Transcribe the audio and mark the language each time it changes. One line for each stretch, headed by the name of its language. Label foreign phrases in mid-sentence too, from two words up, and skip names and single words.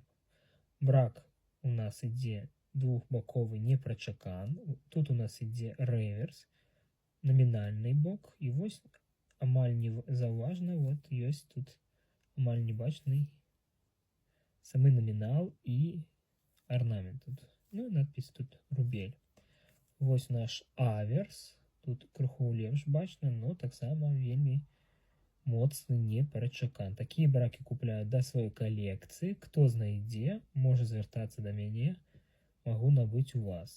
Belarusian: Брак у нас ідзе двухбаковы непрачакан. Тут у нас ідзе рэверс, намінальны бок, і вось амаль незаўважна, вот ёсць тут амаль небачны самы намінал і орнамент тут.
Russian: Ну и надпись тут рубель.
Belarusian: Вось наш аверс. Тут крыху лепш бачна, но таксама вельмі моцны непрачакан. Такія бракі купляюць да сваёй калекцыі. Хто знайдзе, можа звяртацца да мяне, магу набыць у вас.